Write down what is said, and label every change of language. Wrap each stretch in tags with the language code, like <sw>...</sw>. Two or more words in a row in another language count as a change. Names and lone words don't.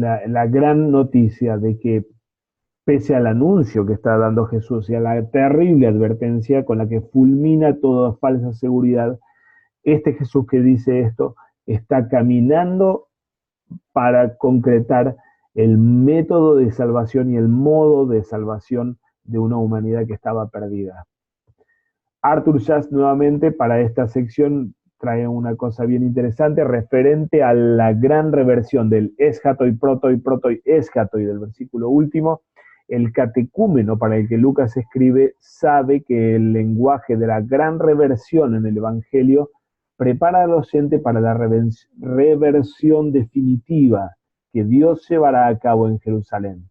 <es>la gran noticia de que, pese al anuncio que está dando Jesús y a la terrible advertencia con la que fulmina toda falsa seguridad, este Jesús que dice esto está caminando para concretar el método de salvación y el modo de salvación de una humanidad que estaba perdida. Arthur Schacht nuevamente para esta sección trae una cosa bien interesante referente a la gran reversión del</es> <el>ἔσχατοι, πρῶτοι ἔσχατοι</el> <es>del versículo último. El catecúmeno para el que Lucas escribe sabe que el lenguaje de la gran reversión en el Evangelio prepara al oyente para la reversión definitiva que Dios llevará a cabo en Jerusalén.</es>